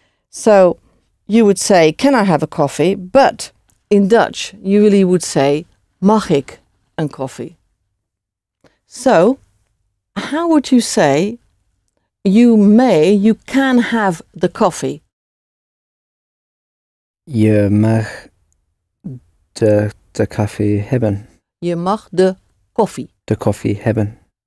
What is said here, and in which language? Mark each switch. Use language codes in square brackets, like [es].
[en] So you would say, can I have a coffee? But in Dutch, you really would say, [nl] mag ik een koffie? [en] So, how would you say, you can have the coffee? [nl] Je mag de koffie hebben. Je mag de koffie. De koffie hebben.